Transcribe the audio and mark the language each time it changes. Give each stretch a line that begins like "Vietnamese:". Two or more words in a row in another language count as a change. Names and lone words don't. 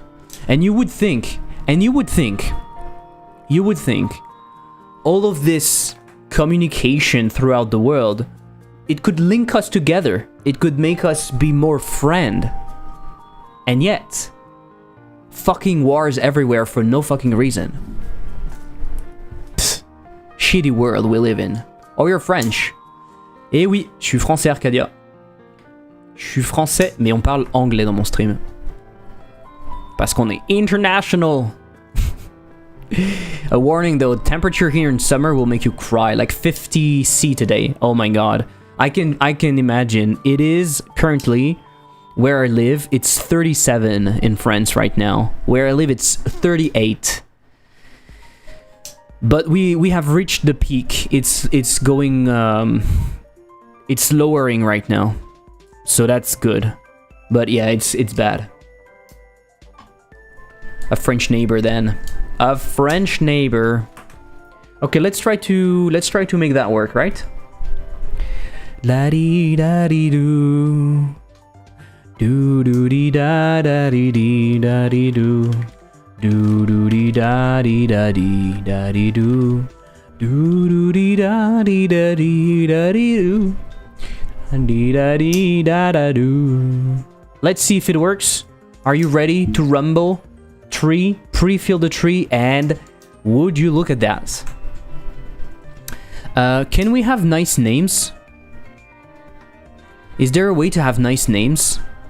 English: And you would think, all of this communication throughout the world, it could link us together. It could make us be more friend. And yet, fucking wars everywhere for no fucking reason. Psst. Shitty world we live in. Oh, you're French.
French: Eh oui, je suis français, Arcadia. Je suis français, mais on parle anglais dans mon stream. Parce qu'on est international.
English: A warning though, temperature here in summer will make you cry. Like 50 C today. Oh my god. I can imagine. It is currently where I live. It's 37 in France right now. Where I live, it's 38. But we have reached the peak. It's going it's lowering right now. So that's good. But yeah, it's bad. A French neighbor then. A French neighbor. Okay, let's try to make that work, right? La dee da dee doo. Do do dee da da dee dee da dee doo. Do do dee da dee da dee da dee doo. Do do dee da dee da dee da dee doo. Dee da dee da da doo. Let's see if it works. Are you ready to rumble? Tree, pre-fill the tree, and would you look at that? Can we have nice names? Is there a way to have nice names?